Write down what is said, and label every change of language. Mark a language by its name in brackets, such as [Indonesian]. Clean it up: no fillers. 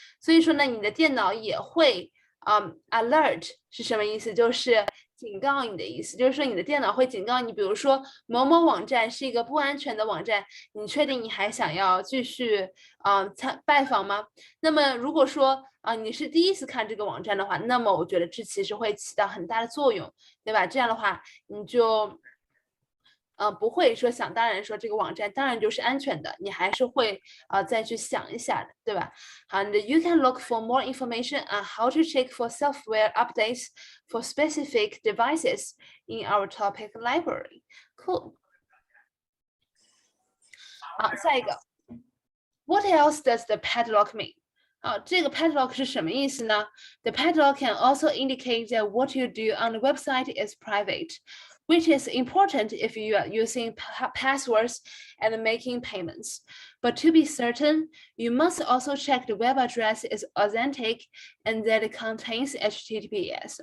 [Chinese] 所以说呢，你的电脑也会alert 是什么意思？就是警告你的意思，就是说你的电脑会警告你，比如说某某网站是一个不安全的网站，你确定你还想要继续拜访吗？那么如果说你是第一次看这个网站的话，那么我觉得这其实会起到很大的作用，对吧？这样的话你就不会说想当然说这个网站当然就是安全的，你还是会再去想一下的，对吧？ [English] And you can look for more information on how to check for software updates for specific devices in our topic library. Cool. [Chinese] 好，下一个 [English] What else does the padlock mean? [Chinese] 这个 padlock 是什么意思呢？ [English] The padlock can also indicate that what you do on the website is private, which is important if you are using passwords and making payments. But to be certain, you must also check the web address is authentic and that it contains HTTPS.